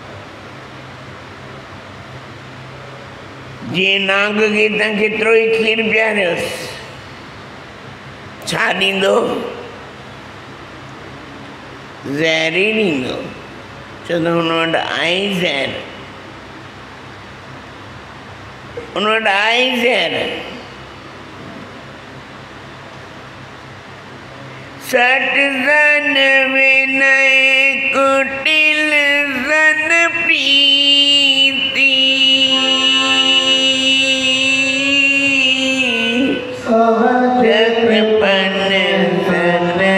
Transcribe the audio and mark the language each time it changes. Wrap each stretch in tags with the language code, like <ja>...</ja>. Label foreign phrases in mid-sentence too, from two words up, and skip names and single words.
<sd>जे नांग खे तव्हां केतिरो ई खीर पीआरियोसि छा ॾींदो ज़हर ई ॾींदो छो त हुन वटि आहे ई ज़हर हुन वटि आहे ई ज़हर।</sd> <awa>सठ सन विनय कुटिल सन प्रीति कृपन सन</awa>